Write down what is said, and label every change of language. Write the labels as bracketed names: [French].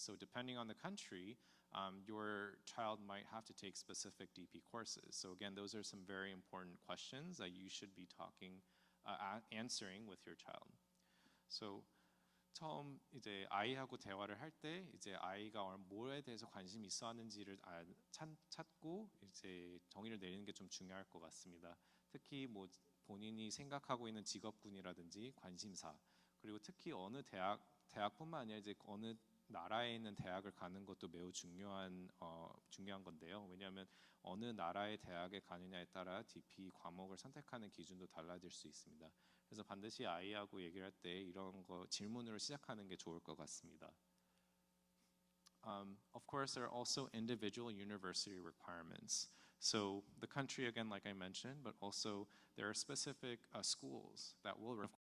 [English] So depending on the country, your child might have to take specific DP courses. So again, those are some very important questions that you should be answering with your child. [Korean] So 처음 이제 아이하고 대화를 할 때 이제 아이가 뭐에 대해서 관심이 있어 하는지를 찾고 이제 정의를 내리는 게 좀 중요할 것 같습니다. 특히 뭐 본인이 생각하고 있는 직업군이라든지 관심사, 그리고 특히 어느 대학뿐만 아니라 이제 어느 나라에 있는 대학을 가는 것도 매우 중요한 건데요. 왜냐하면 어느 나라의 대학에 가느냐에 따라 DP 과목을 선택하는 기준도 달라질 수 있습니다. 그래서 반드시 아이하고 얘기를 할 때 이런 거 질문으로 시작하는 게 좋을 것 같습니다. [English] Of course, there are also individual university requirements. So the country, again, like I mentioned, but also there are specific schools that will require